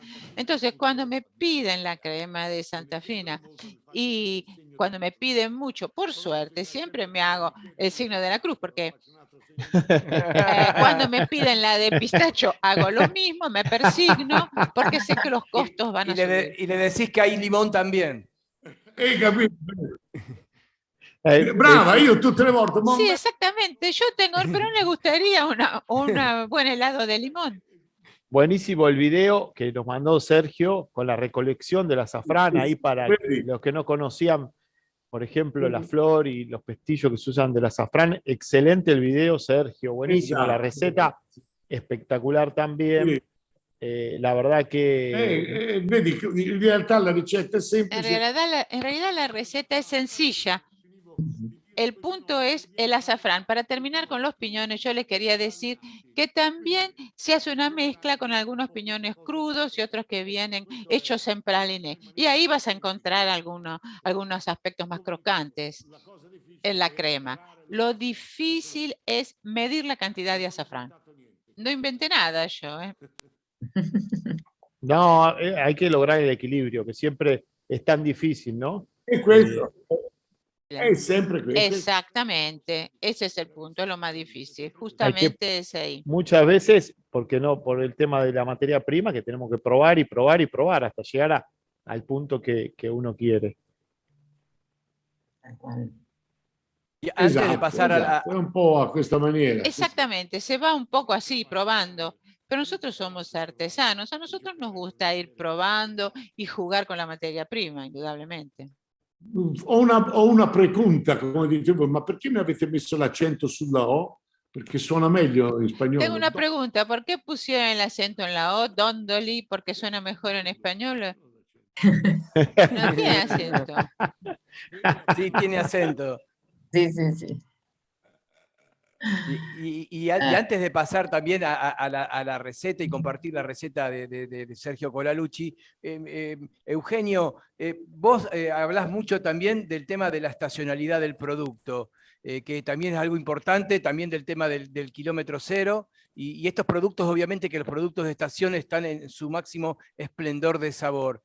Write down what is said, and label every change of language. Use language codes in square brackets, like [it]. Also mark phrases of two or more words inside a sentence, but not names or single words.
[es] Entonces, cuando me piden la crema de Santa Fina y cuando me piden mucho, por suerte, siempre me hago el signo de la cruz, porque cuando me piden la de pistacho, hago lo mismo, me persigno, porque sé que los costos van a subir. Y le decís que hay limón también. [it] Capito? Brava, io tutte le volte. [es] Sí, exactamente. Yo tengo, pero no le gustaría un buen helado de limón. Buenísimo el video que nos mandó Sergio con la recolección del azafrán, ahí para los que no conocían, por ejemplo, la flor y los pestillos que se usan del azafrán. Excelente el video, Sergio, buenísimo. La receta espectacular también. La verdad que... [it] Vedi, in realtà la ricetta è semplice. [es] En realidad la receta es sencilla. El punto es el azafrán. Para terminar con los piñones, yo les quería decir que también se hace una mezcla con algunos piñones crudos y otros que vienen hechos en praliné. Y ahí vas a encontrar algunos aspectos más crocantes en la crema. Lo difícil es medir la cantidad de azafrán. No inventé nada yo, ¿eh? No, hay que lograr el equilibrio, que siempre es tan difícil, ¿no? [it] E questo è sempre questo. [es] Exactamente, ese es el punto, es lo más difícil, justamente es ahí. Muchas veces, porque no, por el tema de la materia prima, que tenemos que probar y probar y probar hasta llegar al punto que uno quiere. Y antes de pasar a [it] È un po' a questa maniera. [es] Exactamente, se va un poco así, probando. Pero nosotros somos artesanos, a nosotros nos gusta ir probando y jugar con la materia prima, indudablemente. [it] Ho una pregunta, come dicevo, ma perché mi avete messo l'accento sulla O? Perché suona meglio in spagnolo. [es] Tengo una pregunta, ¿por qué pusieron el acento en la O, Dondoli, porque suena mejor en español? No tiene acento. Sí, tiene acento. Sí, sí, sí. Y antes de pasar también a la receta y compartir la receta de Sergio Colalucci, Eugenio, vos hablás mucho también del tema de la estacionalidad del producto, que también es algo importante, también del tema del kilómetro cero, y estos productos, obviamente que los productos de estación están en su máximo esplendor de sabor.